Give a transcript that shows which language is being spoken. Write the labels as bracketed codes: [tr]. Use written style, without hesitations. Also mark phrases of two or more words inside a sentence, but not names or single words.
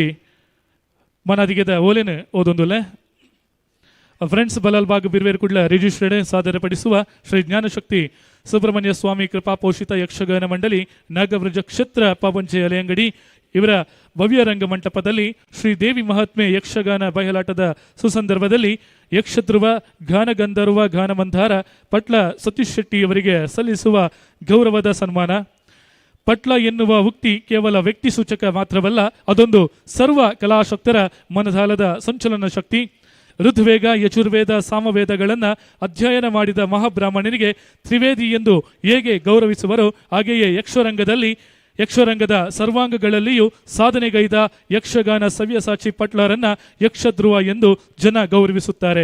[tcy] ಮನಾದಿಗದ ಓಲೇನು ಓದೊಂದುಲ್ಲ [kn] ಫ್ರೆಂಡ್ಸ್ ಬಲಾಲ್ಬಾಗ್ ಬಿರ್ವೇರು ಕುಡ್ಲ ರಿಜಿಸ್ಟ್ರೇಡ್ ಸಾದರಪಡಿಸುವ ಶ್ರೀ ಜ್ಞಾನಶಕ್ತಿ ಸುಬ್ರಹ್ಮಣ್ಯ ಸ್ವಾಮಿ ಕೃಪಾಪೋಷಿತ ಯಕ್ಷಗಾನ ಮಂಡಳಿ ನಾಗವ್ರಜ ಕ್ಷೇತ್ರ ಪಾವಂಜೆ ಅಲೆಯಂಗಡಿ ಇವರ ಭವ್ಯ ರಂಗ ಮಂಟಪದಲ್ಲಿ ಶ್ರೀ ದೇವಿ ಮಹಾತ್ಮೆ ಯಕ್ಷಗಾನ ಬಯಲಾಟದ ಸುಸಂದರ್ಭದಲ್ಲಿ ಯಕ್ಷಧ್ರುವ ಗಾನಗಂಧರ್ವ ಗಾನಮಂಧಾರ ಪಟ್ಲ ಸತೀಶ್ ಶೆಟ್ಟಿಯವರಿಗೆ ಸಲ್ಲಿಸುವ ಗೌರವದ ಸನ್ಮಾನ. ಪಟ್ಲ ಎನ್ನುವ ಉಕ್ತಿ ಕೇವಲ ವ್ಯಕ್ತಿ ಸೂಚಕ ಮಾತ್ರವಲ್ಲ, ಅದೊಂದು ಸರ್ವ ಕಲಾಶಕ್ತರ ಮನದಾಲದ ಸಂಚಲನ ಶಕ್ತಿ. ಋಗ್ವೇದ ಯಜುರ್ವೇದ ಸಾಮವೇದಗಳನ್ನು ಅಧ್ಯಯನ ಮಾಡಿದ ಮಹಾಬ್ರಾಹ್ಮಣನಿಗೆ ತ್ರಿವೇದಿ ಎಂದು ಹೇಗೆ ಗೌರವಿಸುವರೋ ಹಾಗೆಯೇ ಯಕ್ಷರಂಗದ ಸರ್ವಾಂಗಗಳಲ್ಲಿಯೂ ಸಾಧನೆಗೈದ ಯಕ್ಷಗಾನ ಸವ್ಯಸಾಚಿ ಪಟ್ಲರನ್ನ ಯಕ್ಷಧ್ರುವ ಎಂದು ಜನ ಗೌರವಿಸುತ್ತಾರೆ.